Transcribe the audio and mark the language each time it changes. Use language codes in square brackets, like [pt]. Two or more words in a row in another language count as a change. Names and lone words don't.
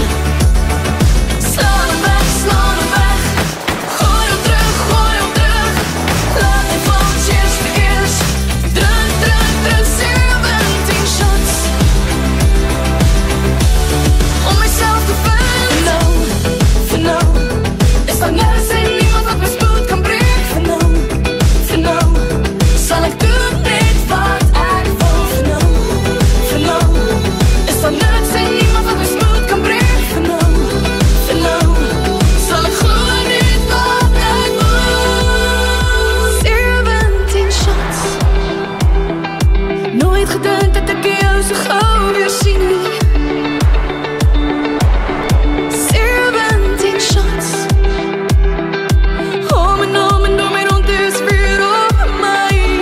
[af] Slaan hem weg, gooi hem terug, laat my van cheers vir eers. Druk, 17 shots, om myself te vinden. [en] For now, [af] is daar nergens en niemand wat my spoed kan breek. [en] For now, [af] sal ek doen net wat ek wil. [en] For now, [af] is daar nergens en niemand wat my spoed kan breek. [en] For now, [af] sal ek glo net wat ek wil. 17 shots, nooit gedink dat ek jou so gauw weer sien nie. 17 shots, om en om dus weer op my.